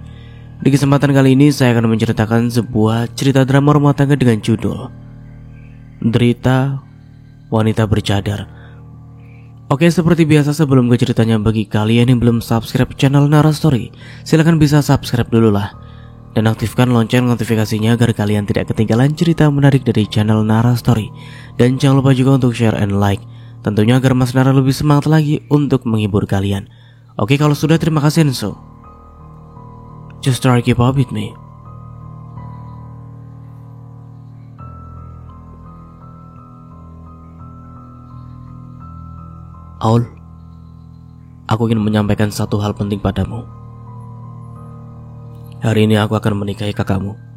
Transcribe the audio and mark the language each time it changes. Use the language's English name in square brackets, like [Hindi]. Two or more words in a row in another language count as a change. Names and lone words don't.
[Indonesian] Di kesempatan kali ini saya akan menceritakan sebuah cerita drama rumah tangga dengan judul Derita Wanita Bercadar. Oke, seperti biasa sebelum ke ceritanya, bagi kalian yang belum subscribe channel Nara Story, silahkan bisa subscribe dulu lah. Dan aktifkan lonceng notifikasinya agar kalian tidak ketinggalan cerita menarik dari channel Nara Story. Dan jangan lupa juga untuk [English] share and like, [Indonesian] tentunya agar Mas Nara lebih semangat lagi untuk menghibur kalian. Oke, kalau sudah, terima kasih Enso. [English] Just try keep up with me. [Indonesian] Aul, aku ingin menyampaikan satu hal penting padamu. Hari ini aku akan menikahi kakakmu.